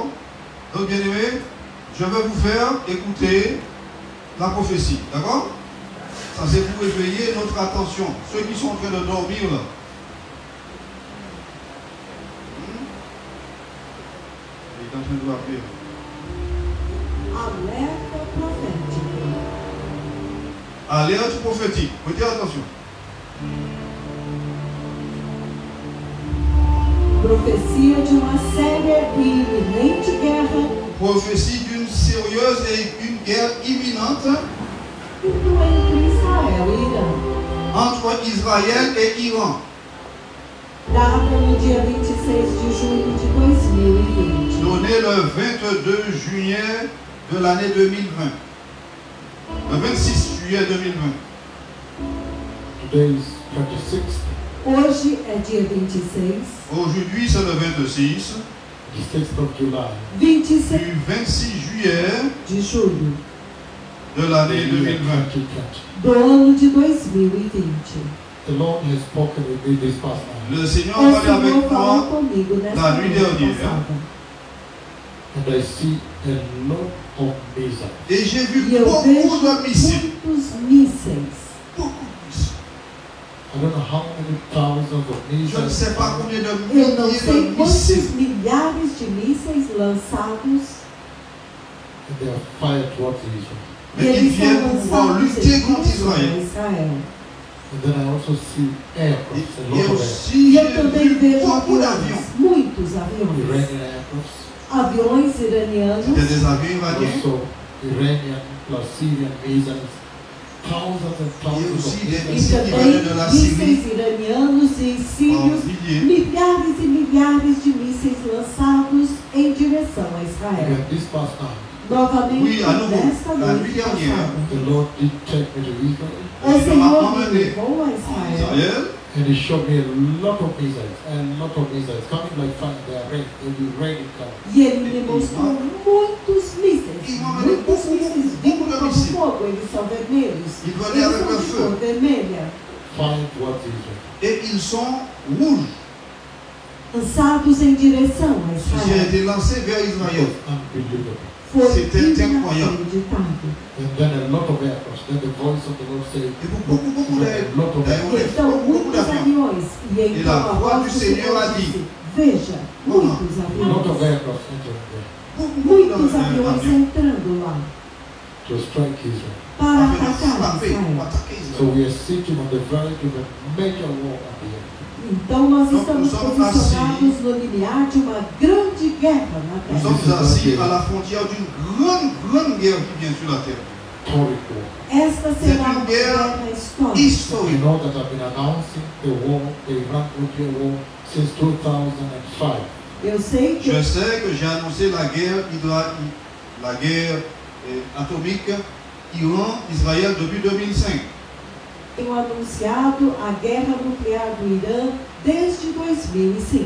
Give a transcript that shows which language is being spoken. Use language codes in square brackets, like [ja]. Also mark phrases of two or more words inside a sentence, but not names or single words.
[fr] Donc, bien aimé, je vais vous faire écouter la prophétie, d'accord? Ça, c'est pour éveiller notre attention. Ceux qui sont en train de dormir, là. Il est en train de l'appeler. [pt] Alerta profético. [fr] Alerte prophétique. Prêtez attention. [pt] Profecia de uma séria e iminente guerra [fr] Prophétie d'une sérieuse et une guerre imminente [pt] entre Israel e Irã. [fr] entre Israël et Iran. [pt] Data no dia 26 de junho de 2020. [fr] Donné le 22 juillet de l'année 2020. Le 26 juillet 2020. [en] Today is 26th, [pt] Hoje é dia 26. [fr] Aujourd'hui, c'est le 26 [en] the 6th of July. 26 [fr] du 26 juillet [pt] de julho [fr] de l'année [en] year 2020. 2020. [pt] do ano de 2020. [en] The Lord has spoken with me this past night, [fr] Le Seigneur [pt] O [fr] a parlé [pt] Senhor [fr] avec [pt] falou [fr] moi [pt] comigo [fr] la [pt] nesta [fr] nuit [pt] noite [fr] dernière. [pt] passada. [en] and I see a lot of missiles. [fr] et j'ai vu [pt] E eu [fr] beaucoup [pt] vejo [fr] de missiles. [pt] muitos mísseis. [fr] Beaucoup de missiles. [en] I don't know how many thousands of [fr] Je ne [en] missiles. [fr] sais pas combien de [pt] Eu não [fr] milliers [pt] sei [fr] de [pt] quantos [fr] missiles. [pt] milhares de mísseis lançados [en] And they are fired towards Israel. [pt] e [fr] Mais ils [pt] eles [fr] viennent [pt] são [fr] pour pouvoir [pt] lançados [fr] lutter [pt] em [fr] contre [pt] direção [fr] Israël. [pt] a Israel. [en] And then I also see aircrafts, a [fr] Et [en] lot of aircrafts. [fr] aussi, [pt] E eu [fr] j'ai [pt] também [fr] vu [pt] vejo [fr] beaucoup [pt] aviões, [fr] d'avions. [pt] muitos aviões. [en] Iranian aircrafts, [pt] Aviões iranianos, [fr] C'était des avions iraniens. [en] also Iranian plus Syrian missiles, thousands and [fr] Et [en] thousands [fr] aussi [en] of [fr] des [pt] e [fr] missiles. missiles qui venaient de [pt] também [fr] la Syrie [pt] mísseis iranianos e [fr] en [pt] sírios, [fr] milliers. [pt] milhares e milhares de mísseis lançados em direção a Israel. [en] And this past night, [pt] Novamente, [fr] Oui, à nouveau, [pt] nesta [fr] la [pt] noite [fr] nuit dernière. [pt] passada, [en] the Lord did take me to Israel, [pt] o [fr] Le Seigneur m'a [pt] Senhor me [fr] emmené [pt] levou a [fr] en [pt] Israel [fr] Israël. [en] and He showed me a lot of missiles coming like fire. They are ready, they'll be ready to come. [pt] e Ele me mostrou muitos mísseis, muitos mísseis vindo como fogo, eles são vermelhos, [fr] Ils venaient [pt] eles [fr] avec [pt] são [fr] le [pt] de [fr] feu. [pt] cor vermelha, [en] Flying towards Israel. [fr] Et ils sont rouges. [pt] lançados em direção a [fr] Ceci a [pt] Israel. [fr] été lancé vers [en] It [fr] Israël. [en] was unbelievable. [pt] Foi [fr] C'était incroyable. [pt] inacreditável. [en] And then a lot of aircrafts. Then the voice of the Lord said, [fr] Et beaucoup [en] a lot of aircrafts. [pt] Então, [fr] beaucoup [pt] muitos [fr] d'avions. [pt] aviões. E então [fr] la [pt] a [fr] voix [pt] voz [fr] du [pt] do [fr] Seigneur [pt] Senhor [fr] a dit, [pt] disse, veja, muitos [en] A lot of [pt] aviões. [en] aircrafts entering there [pt] Muitos aviões entrando lá [en] to strike Israel. [pt] para atacar [fr] Frapper, [pt] Israel. [fr] attaquer [en] So [fr] Israël. [en] we are sitting on the verge of a major war at the end. [pt] Então nós Então, estamos nós somos posicionados no limiar de uma grande guerra na [fr] Nous [pt] Terra. [fr] sommes assis à la frontière d'une grande guerre qui vient sur la terre. [en] Historic war. [pt] Esta será [fr] une [pt] uma guerra guerra histórica. [en] You [fr] Historique. [en] know that I've been announcing the war, the Iran nuclear war, since 2005. [pt] Eu sei que [fr] Je sais que j'ai annoncé la guerre, la guerre atomique Iran-Israël depuis 2005. [pt] tenho anunciado a guerra nuclear do Irã desde 2005.